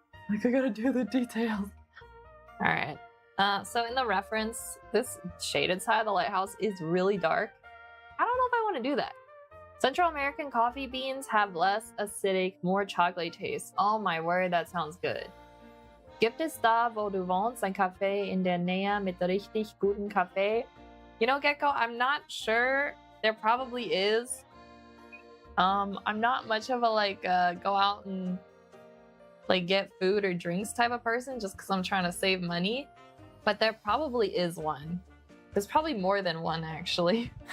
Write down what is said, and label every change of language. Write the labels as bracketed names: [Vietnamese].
[English] Like, I gotta do the details. Alright. So in the reference, this shaded side of the lighthouse is really dark. I don't know if I want to do that. Central American coffee beans have less acidic, more chocolate taste. Oh my word, that sounds good. [German] Gibt es da, wo du wohnst, ein Café in der Nähe mit richtig guten Kaffee? [English] You know, Gecko, I'm not sure. There probably is. I'm not much of a like go out and like get food or drinks type of person just because I'm trying to save money. But there probably is one. There's probably more than one actually.